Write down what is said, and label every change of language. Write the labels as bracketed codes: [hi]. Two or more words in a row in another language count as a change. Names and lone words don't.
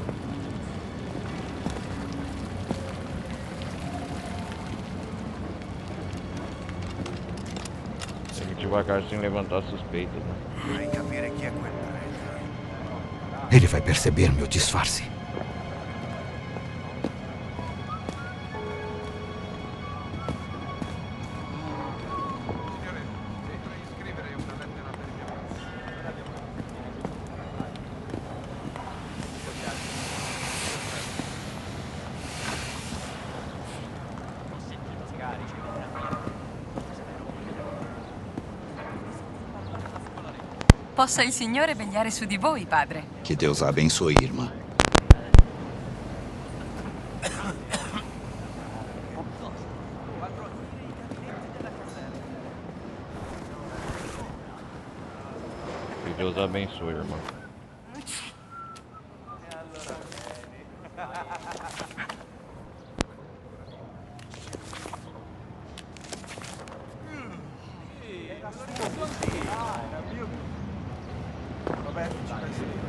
[pt] Segue devagar sem levantar suspeita, né? [it] Vorrei capire chi è quel prete. [pt] Ele vai perceber meu disfarce. [it] Signore, devi scrivere una lettera per mia madre. Ho sentito scarici. Possa il Signore vegliare su di voi, padre. [pt] Que Deus a abençoe, irmã. Que Deus abençoe, irmão. [it] Vabbè, ci pensi lì.